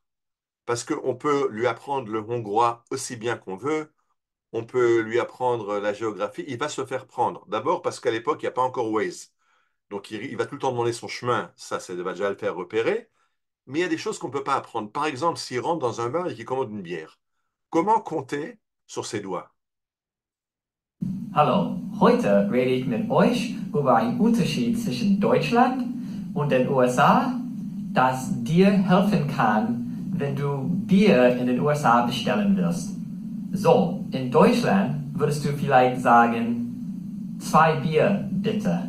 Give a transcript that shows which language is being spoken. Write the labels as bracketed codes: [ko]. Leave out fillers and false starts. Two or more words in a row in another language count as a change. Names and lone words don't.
[fr] Parce qu'on peut lui apprendre le hongrois aussi bien qu'on veut, on peut lui apprendre la géographie, il va se faire prendre. D'abord parce qu'à l'époque, il n'y a pas encore Waze. Donc il va tout le temps demander son chemin, ça va déjà le faire repérer. Mais il y a des choses qu'on ne peut pas apprendre. Par exemple, s'il rentre dans un bar et qu'il commande une bière, comment compter sur ses doigts? [de] Hallo, heute rede ich mit euch über einen Unterschied zwischen Deutschland und den USA, das dir helfen kann, wenn du Bier in den USA bestellen wirst. So, in Deutschland würdest du vielleicht sagen, 2 Bier bitte.